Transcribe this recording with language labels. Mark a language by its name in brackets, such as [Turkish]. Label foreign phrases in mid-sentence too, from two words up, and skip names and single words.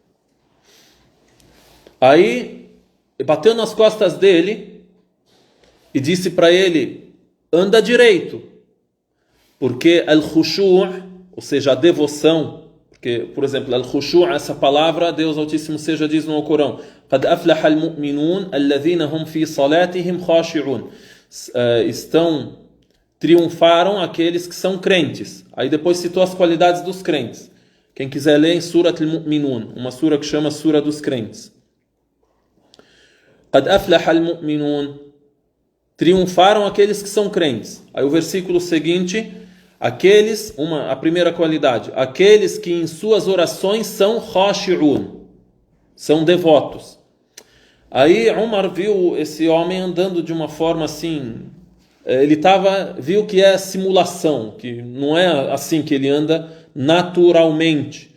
[Portuguese] Aí, bateu nas costas dele e disse para ele, anda direito. Porque al-khushu', ou seja, a devoção, porque, por exemplo, al-khushu', essa palavra, Deus Altíssimo seja diz no Corão, [Arabic] قَدْ أَفْلَحَ الْمُؤْمِنُونَ الَّذِينَ هُمْ فِي صَلَاتِهِمْ خَاشِعُونَ. [Portuguese] Triunfaram aqueles que são crentes. Aí depois citou as qualidades dos crentes. Quem quiser ler em Surat al-Mu'minun, uma sura que chama Sura dos Crentes. [Arabic] قَدْ أَفْلَحَ الْمُؤْمِنُونَ [Portuguese] triunfaram aqueles que são crentes. Aí o versículo seguinte, a primeira qualidade, aqueles que em suas orações são khashi'un, são devotos. Aí Umar viu esse homem andando de uma forma assim, viu que é simulação, que não é assim que ele anda naturalmente.